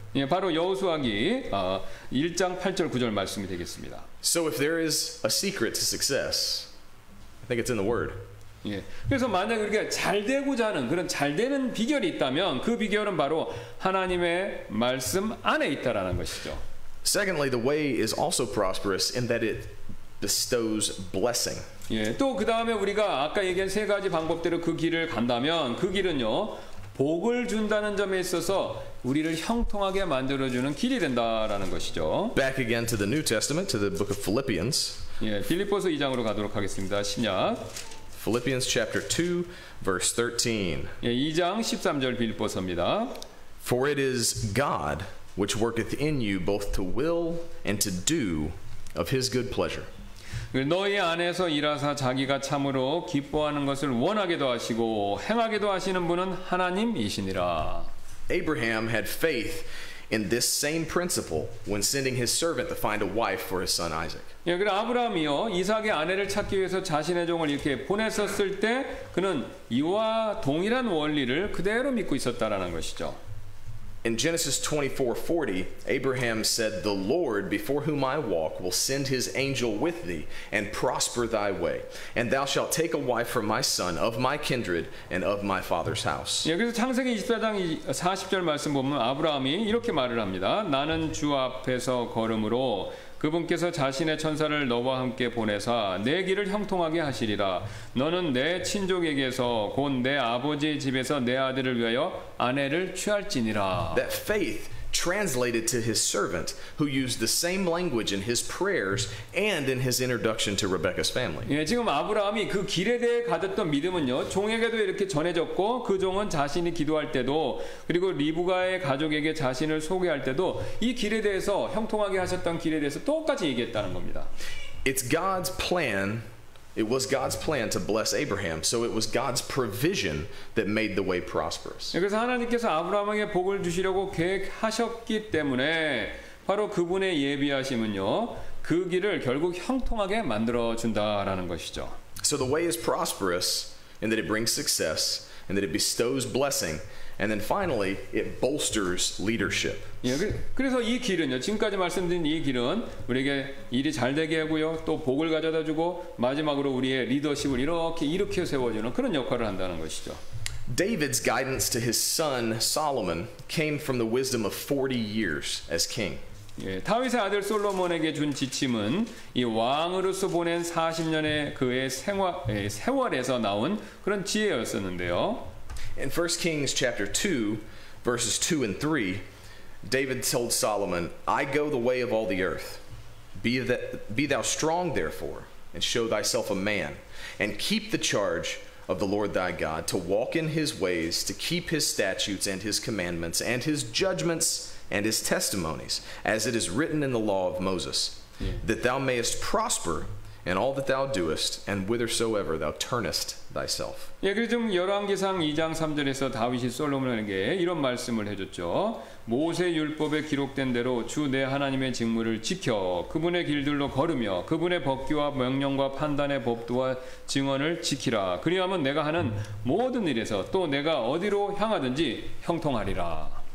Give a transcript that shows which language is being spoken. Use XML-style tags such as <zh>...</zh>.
<ko>예, 바로 여호수아기 1장 8절 9절 말씀이 되겠습니다.</ko> <en>So if there is a secret to success, I think it's in the word.</en> <ko>예, 그래서 만약 우리가 잘 되고자 하는 그런 잘 되는 비결이 있다면 그 비결은 바로 하나님의 말씀 안에 있다라는 것이죠.</ko> <en>Secondly, the way is also prosperous in that it bestows blessing.</en> <ko>예, 또 그 다음에 우리가 아까 얘기한 세 가지 방법대로 그 길을 간다면 그 길은요, 복을 준다는 점에 있어서 우리를 형통하게 만들어주는 길이 된다라는 것이죠.</ko> <en>Back again to the New Testament, to the book of Philippians.</en> <ko>예, 빌립보서 2장으로 가도록 하겠습니다. 신약.</ko> <en>Philippians chapter 2, verse 13.</en> <ko>예, 2장 13절 빌립보서입니다.</ko> <en>For it is God which worketh in you both to will and to do of his good pleasure.</en> <ko>너희 안에서 일하사 자기가 참으로 기뻐하는 것을 원하게도 하시고 행하게도 하시는 분은 하나님이시니라.</ko> <en>Abraham had faith in this same principle when sending his servant to find a wife for his son Isaac.</en> <ko>예, 그래 아브라함이요, 이삭의 아내를 찾기 위해서 자신의 종을 이렇게 보냈었을 때 그는 이와 동일한 원리를 그대로 믿고 있었다라는 것이죠.</ko> <en>In Genesis 24:40, Abraham said, "The Lord before whom I walk will send his angel with thee and prosper thy way. And thou shalt take a wife for my son of my kindred and of my father's house."</en> <ko>예, 그래서 창세기 24장 40절 말씀 보면 아브라함이 이렇게 말을 합니다. 나는 주 앞에서 걸음으로 그분께서 자신의 천사를 너와 함께 보내사 내 길을 형통하게 하시리라. 너는 내 친족에게서 곧 내 아버지의 집에서 내 아들을 위하여 아내를 취할지니라.</ko> <en>That faith translated to his servant, who used the same language in his prayers and in his introduction to Rebekah's family.</en> <ko>예, 지금 아브라함이 그 길에 대해 가졌던 믿음은요, 종에게도 이렇게 전해졌고, 그 종은 자신이 기도할 때도, 그리고 리브가의 가족에게 자신을 소개할 때도 이 길에 대해서 형통하게 하셨던 길에 대해서 똑같이 얘기했다는 겁니다.</ko> <en>It's God's plan. It was God's plan to bless Abraham, so it was God's provision that made the way prosperous.</en> <ko>그래서 하나님께서 아브라함에게 복을 주시려고 계획하셨기 때문에 바로 그분의 예비하심은요, 그 길을 결국 형통하게 만들어 준다라는 것이죠.</ko> <en>So the way is prosperous in that it brings success and that it bestows blessing, and then finally it bolsters leadership.</en> <ko>예, 그래서 이 길은요, 지금까지 말씀드린 이 길은 우리에게 일이 잘 되게 하고요, 또 복을 가져다 주고 마지막으로 우리의 리더십을 이렇게 세워주는 그런 역할을 한다는 것이죠.</ko> <en>David's guidance to his son Solomon came from the wisdom of 40 years as king.</en> <ko>예, 다윗의 아들 솔로몬에게 준 지침은 이 왕으로서 보낸 40년의 그의 세월에서 나온 그런 지혜였었는데요.</ko> <en>In 1 Kings chapter 2, verses 2 and 3, David told Solomon, "I go the way of all the earth. Be thou strong, therefore, and show thyself a man, and keep the charge of the Lord thy God, to walk in his ways, to keep his statutes and his commandments, and his judgments and his testimonies, as it is written in the law of Moses, that thou mayest prosper in all that thou doest, and whithersoever thou turnest thyself."</en> <ko>예, 그래서 좀 열왕기상 2장 3절에서 다윗이 솔로몬에게 이런 말씀을 해줬죠. 모세 율법에 기록된 대로 주 내 하나님의 직무를 지켜 그분의 길들로 걸으며 그분의 법규와 명령과 판단의 법도와 증언을 지키라. 그리하면 내가 하는 모든 일에서 또 내가 어디로 향하든지 형통하리라.</ko>